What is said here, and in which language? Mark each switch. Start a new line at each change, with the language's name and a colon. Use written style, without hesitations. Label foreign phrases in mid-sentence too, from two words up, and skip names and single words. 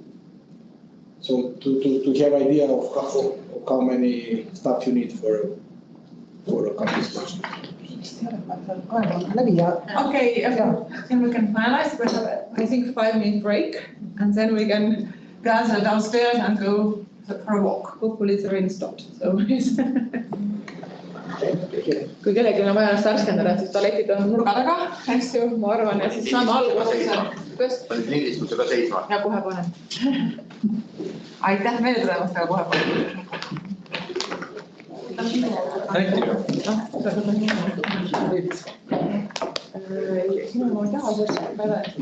English: So to have idea of how many staff you need for a complex project. Okay, then we can finalize. We have, I think, 5-minute break, and then we can gather downstairs and go for a walk. Hopefully the rain stopped.
Estonian: So kui kellelgi on vaja ennast värskendada, siis tualetid on nurga taga, eks ju, ma arvan, ja siis saame alguses. Lindistuse ka seisma. Ja kohe panen. Aitäh meelde tulemast, aga kohe panen. Sinu ma ei taha sellest päeva.